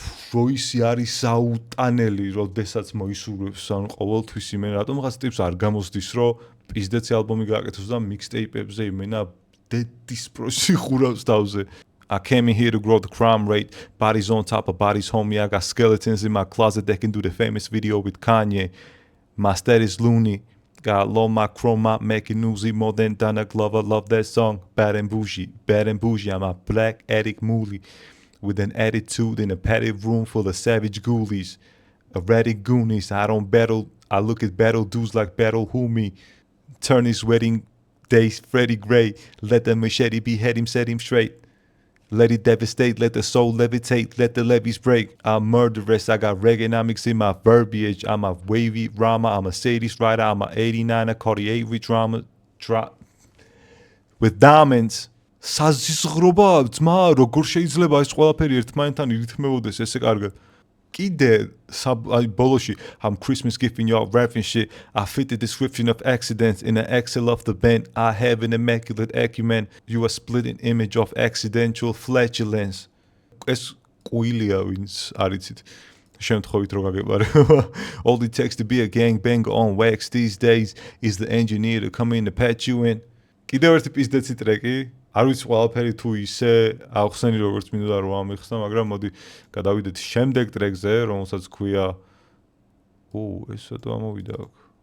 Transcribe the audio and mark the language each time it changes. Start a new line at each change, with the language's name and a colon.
Georgian: როისი არის საუტანელი, როდესაც მოისურვებს, ანუ ყოველთვის იმენ რატომღაც ტიპს არ გამოსდის, რომ პიზდეცი ალბომი გააკეთოს და mixtape-ებზე იმენა დედის პროსი ხურავს თავზე.
English: I came in here to grow the crime rate. Bodies on top of bodies, homie. I got skeletons in my closet that can do the famous video with Kanye. My status loony. Got low my chroma, making newsy more than Donna Glover. Love that song, Bad and Bougie. Bad and Bougie, I'm a black addict mooly. With an attitude in a padded room full of savage ghoulies. Erratic goonies, I don't battle. I look at battle dudes like battle who me. Turn his wedding days Freddie Gray. Let the machete behead him, set him straight. Let it devastate, let the soul levitate, let the levees break. I'm murderous, I got Reaganomics in my verbiage. I'm a wavy rhymer, I'm a Mercedes rider, I'm a 89er Cartier with drama. With diamonds.
Georgian: საზისღრობა, ძმა, როგორ შეიძლება ეს ყველაფერი ერთმანეთთან ირითმებოდეს ესე კარგად. კიდე ბოლოში,
English: I'm Christmas gifting y'all rapping shit. I fit the description of accidents in the axle of the bent. I have an immaculate acumen. You are splitting image of accidental flatulence.
Georgian: ეს კვილია ვინც არიცით. შემთხვევით რო გაგეპარება.
English: All it takes to be a gangbang on wax these days is the engineer to come in to patch you in.
Georgian: კიდევ ერთი პიზდეცი ტრეკი. არ ვიცი ყველაფერი თუ ისე ახსენი როგორც მინდოდა რომ ამიხსნა, მაგრამ მოდი გადავიდეთ შემდეგ ტრეკზე, რომელსაც ქვია ეს რატო ამოვიდა აქ.